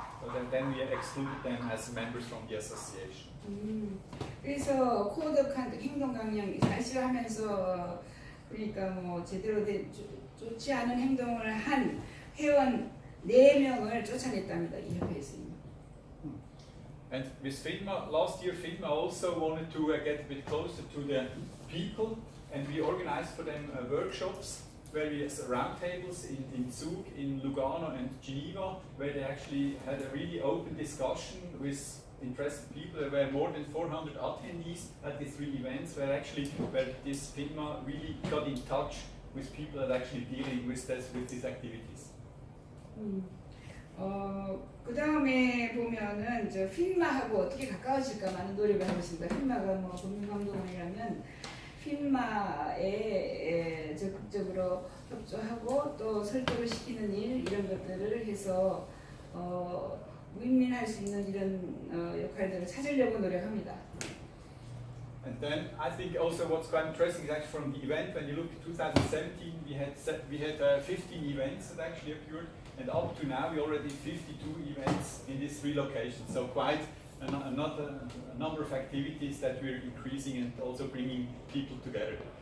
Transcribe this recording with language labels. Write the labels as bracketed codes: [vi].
[en] So then we excluded them as members from the association. [ko] 그래서 코드 오브 컨덕트 행동 강령 ICO 하면서 그러니까 뭐 제대로 된 좋지 않은 행동을 한 회원 4명을 쫓아냈답니다. 이 협회에서. [en] And with FINMA, last year FINMA also wanted to get a bit closer to the people, and we organized for them workshops, various roundtables in Zug, in Lugano and Geneva, where they actually had a really open discussion with interested people. There were more than 400 attendees at the 3 events, where this FINMA really got in touch with people that are actually dealing with these activities. [ko] 그 다음에 보면은 저 필마하고 어떻게 가까워질까 많은 노력을 하고 있습니다. 필마가 뭐 금융감독원이라면 필마에 적극적으로 협조하고 또 설득을 시키는 일 이런 것들을 해서 무인민할 수 있는 이런 역할들을 찾으려고 노력합니다. [en] And then I think also what's quite interesting is actually from the event, when you look at 2017, we had 15 events that actually occurred, and up to now we already 52 events in these 3 locations. So quite a number of activities that we're increasing and also bringing people together.